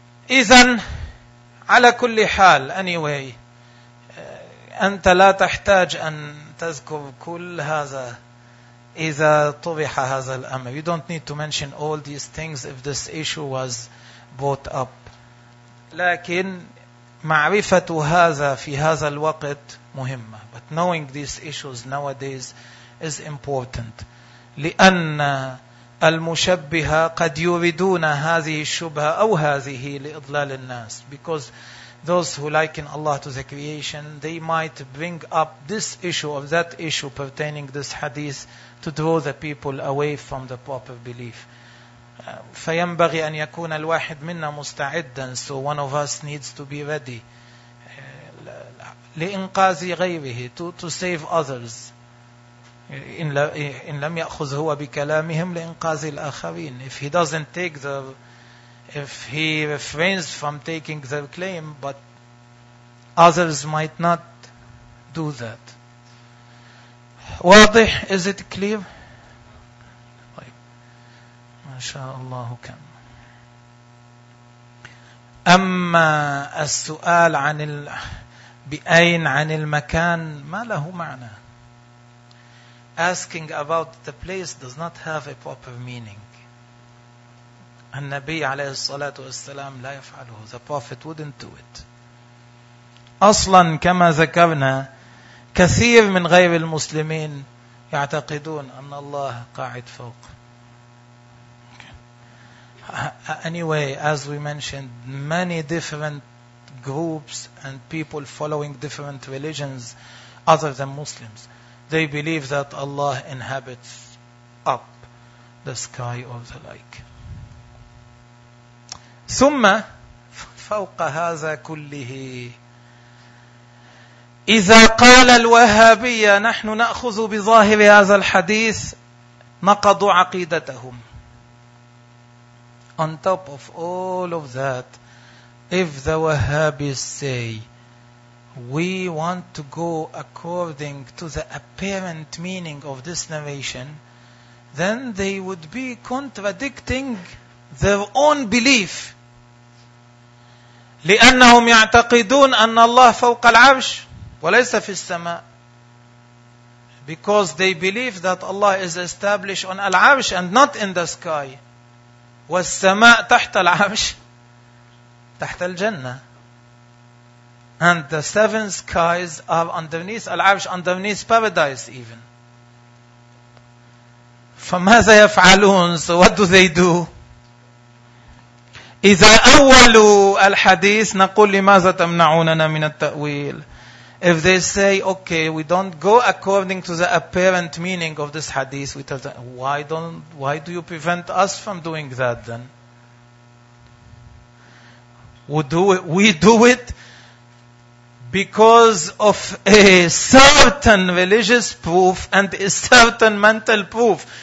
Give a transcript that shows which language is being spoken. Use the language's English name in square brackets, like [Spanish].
[Arabic] إذن على كل حال, [English] anyway, [Arabic] أنت لا تحتاج أن تذكر كل هذا إذا طرح هذا الأمر. [English] You don't need to mention all these things if this issue was brought up. [Arabic] لكن معرفة هذا في هذا الوقت مهمة. [English] But knowing these issues nowadays is important. [Arabic] لأن المشبهة قد يريدون هذه الشبهة أو هذه لإضلال الناس. [English] Because those who liken Allah to the creation, they might bring up this issue or that issue pertaining this hadith to draw the people away from the proper belief. [Arabic] فينبغي أن يكون الواحد منا مستعدا. [English] So one of us needs to be ready. [Arabic] لإنقاذ غيره, [English] to save others. [Arabic] إن لم يأخذ هو بكلامهم لإنقاذ الآخرين. [English] If he doesn't take their, if he refrains from taking their claim, but others might not do that. [Arabic] واضح? [English] Is it clear? [Arabic] ما شاء الله كم. أما السؤال عن بأين عن المكان ما له معنى. [English] Asking about the place does not have a proper meaning. [Arabic] النبي عليه الصلاة والسلام لا يفعله. [English] The Prophet wouldn't do it. [Arabic] أصلا كما ذكرنا كثير من غير المسلمين يعتقدون أن الله قاعد فوق. [English] Anyway, as we mentioned, many different groups and people following different religions other than Muslims, they believe that Allah inhabits up the sky or the like. [Arabic] ثم فوق هذا كله إذا قال الوهابية نحن نأخذ بظاهر هذا الحديث نقضوا عقيدتهم. [English] On top of all of that, if the Wahhabis say, we want to go according to the apparent meaning of this narration, then they would be contradicting their own belief. [Arabic] لأنهم يعتقدون أن الله فوق العرش وليس في السماء. [English] Because they believe that Allah is established on العرش and not in the sky. [Arabic] والسماء تحت العرش تحت الجنة. [English] And the seven skies are underneath العرش, underneath paradise even. [Arabic] فماذا يفعلون? [English] So what do they do? [Arabic] إذا أولوا الحديث نقول لماذا تمنعوننا من التأويل? [English] If they say, okay, we don't go according to the apparent meaning of this hadith, we tell them, why do you prevent us from doing that then? We do it because of a certain religious proof and a certain mental proof.